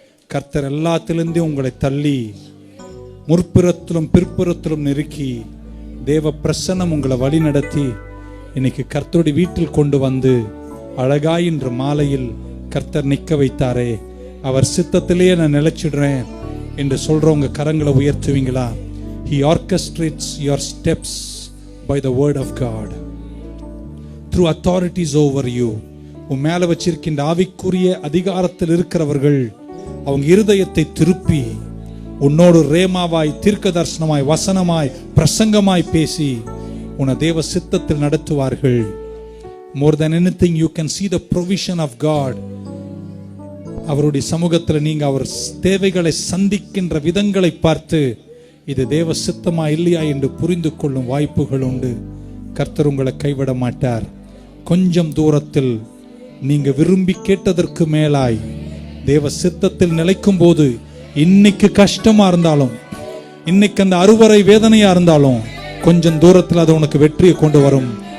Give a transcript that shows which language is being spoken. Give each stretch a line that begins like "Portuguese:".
Tamil: கர்த்தர் எல்லாத்திலிருந்தும் உங்களை தள்ளி முற்புறத்திலும் பிற்புறத்திலும் நெருக்கி தேவ பிரசன்னம் உங்களை வழி நடத்தி இன்னைக்கு கர்த்தருடைய வீட்டில் கொண்டு வந்து அழகாய் இன்று மாலையில் கர்த்தர் நிற்க வைத்தாரே. அவர் சித்தத்திலேயே நான் நிலைச்சிடுறேன் என்று சொல்றவங்க கரங்களை உயர்த்துவீங்களா?
English: He orchestrates your steps by the word of God through authorities over you.
Tamil: உன் மேல வச்சிருக்கின்ற ஆவிக்குரிய அதிகாரத்தில் இருக்கிறவர்கள் அவங்க இருதயத்தை திருப்பி உன்னோடு ரேமாவாய், தீர்க்க தரிசனமாய், வசனமாய், பிரசங்கமாய் பேசி உன்னை தேவ சித்தத்தில் நடத்துவார்கள்.
English: More than anything you can see the provision of God.
Tamil: அவருடைய சமூகத்தில் நீங்க அவர் தேவைகளை சந்திக்கின்ற விதங்களை பார்த்து இது தேவ சித்தமா இல்லையா என்று புரிந்து கொள்ளும் வாய்ப்புகள் உண்டு. கர்த்தர் உங்களை கைவிட மாட்டார். கொஞ்சம் தூரத்தில் நீங்க விரும்பி கேட்டதற்கு மேலாய் தேவ சித்தத்தில் நிலைக்கும் போது, இன்னைக்கு கஷ்டமா இருந்தாலும், இன்னைக்கு அந்த அறுவரை வேதனையா இருந்தாலும், கொஞ்சம் தூரத்தில் அது உனக்கு வெற்றியை கொண்டு வரும்.